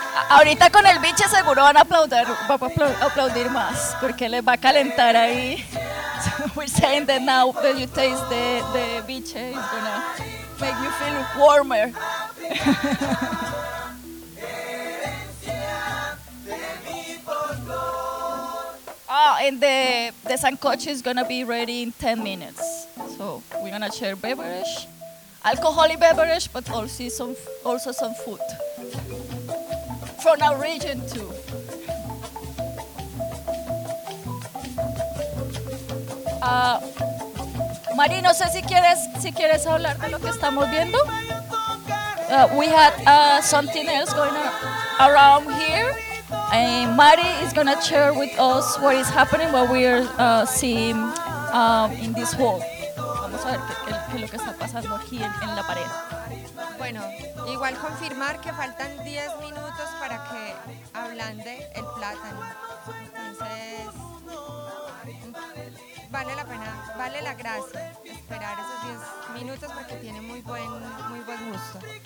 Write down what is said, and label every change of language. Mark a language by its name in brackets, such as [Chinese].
[Spanish] Ahorita con el biche seguro van a aplaudir, más, porque les va a calentar ahí. [English] So we're saying that now when you taste the biche, it's gonna make you feel warmer. Oh, and the sancocho is gonna be ready in 10 minutes. So we're gonna share beverage, alcoholic beverage, but also some food. From our region too. Mari, no sé si quieres hablar de lo que estamos viendo. We had something else going on around here. And Mari is going to share with us what is happening, what we are seeing in this hall. [Spanish] Vamos a ver qué es lo que está pasando aquí en la pared. Bueno, igual confirmar que faltan 10 minutos para que ablande el plátano. Entonces, vale la gracia esperar esos 10 minutos porque tiene muy buen gusto.